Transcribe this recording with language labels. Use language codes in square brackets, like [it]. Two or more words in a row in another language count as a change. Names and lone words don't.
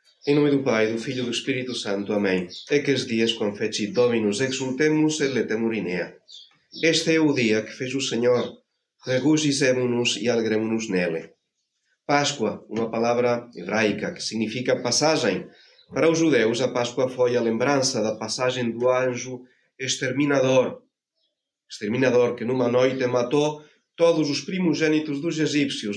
[pt] Em nome do Pai, do Filho e do Espírito Santo. Amém. [la] Eques dias confecit Dominus exultemus et letemur in ea. [pt] Este é o dia que fez o Senhor. Regozijemo-nos e alegremo-nos nele. Páscoa, uma palavra hebraica que significa passagem. Para os judeus, a Páscoa foi a lembrança da passagem do anjo exterminador. Exterminador que numa noite matou todos os primogênitos dos egípcios.